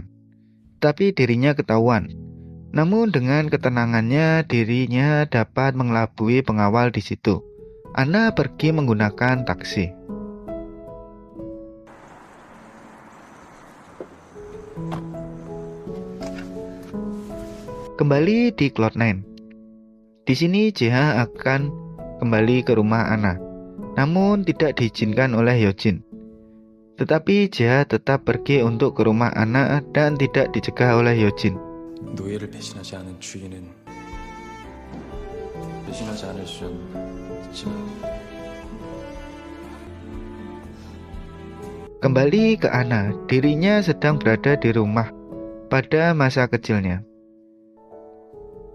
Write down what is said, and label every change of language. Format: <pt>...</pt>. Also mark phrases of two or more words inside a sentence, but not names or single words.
<id>Tapi dirinya ketahuan. Namun dengan ketenangannya, dirinya dapat mengelabui pengawal di situ. Anna pergi menggunakan taksi. Kembali di Cloud9. Di sini JH akan kembali ke rumah Anna, namun tidak diizinkan oleh Yojin. Tetapi JH tetap pergi untuk ke rumah Anna dan tidak dicegah oleh Yojin.</id> <ko>노예를 배신하지 않은 주인은 배신하지 않을 수 있지만</ko> <id>Kembali ke Anna, dirinya sedang berada di rumah pada masa kecilnya.</id>